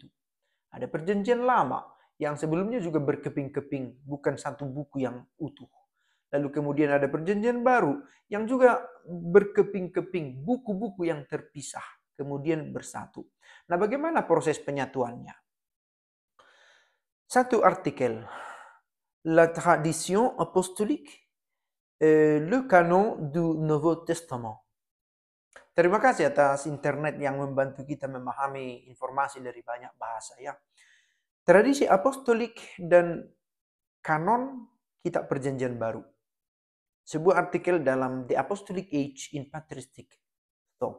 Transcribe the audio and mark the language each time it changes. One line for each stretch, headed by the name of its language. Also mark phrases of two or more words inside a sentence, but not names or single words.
Indonesian: Ada perjanjian lama yang sebelumnya juga berkeping-keping, bukan satu buku yang utuh. Lalu kemudian ada perjanjian baru yang juga berkeping-keping, buku-buku yang terpisah, kemudian bersatu. Nah, bagaimana proses penyatuannya? Satu artikel,
French: La tradition apostolique, le canon du Nouveau Testament.
Indonesian: Terima kasih atas internet yang membantu kita memahami informasi dari banyak bahasa ya. Tradisi apostolik dan kanon kitab perjanjian baru. Sebuah artikel dalam The Apostolic Age in Patristic Thought.